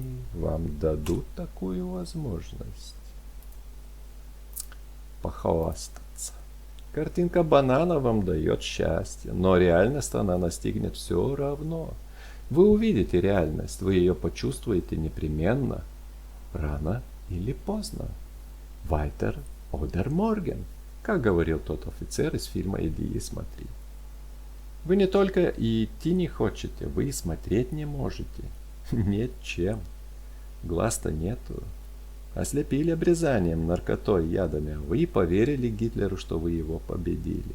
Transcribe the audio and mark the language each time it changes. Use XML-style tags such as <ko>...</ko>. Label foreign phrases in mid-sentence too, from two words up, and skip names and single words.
<ru>Вам дадут такую возможность похвастаться. Картинка банана вам дает счастье, но реальность она настигнет все равно. Вы увидите реальность, вы ее почувствуете непременно, рано или поздно.</ru> <de>Weiter oder morgen,</de> <ru>как говорил тот офицер из фильма «Иди и смотри». Вы не только и идти не хотите, вы и смотреть не можете. Нет чем. Глаз-то нету. Ослепили обрезанием, наркотой, ядами, а вы поверили Гитлеру, что вы его победили.</ru>